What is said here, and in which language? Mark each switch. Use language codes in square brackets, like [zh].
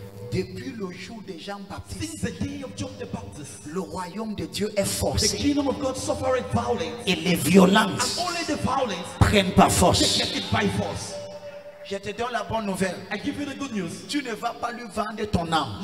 [fr] Depuis le jour de Jean-Baptiste, [en] Since the day of John the Baptist, [fr] le royaume de Dieu est [en] the [fr] forcé. [en] kingdom of God suffered violence. [fr] Et les violences [en] And only the violence [fr] prennent par [en] they [fr] force. [en] get it by force. [fr] Je te donne la bonne nouvelle. [en] I give you the good news. [fr] Tu ne vas pas lui vendre ton âme,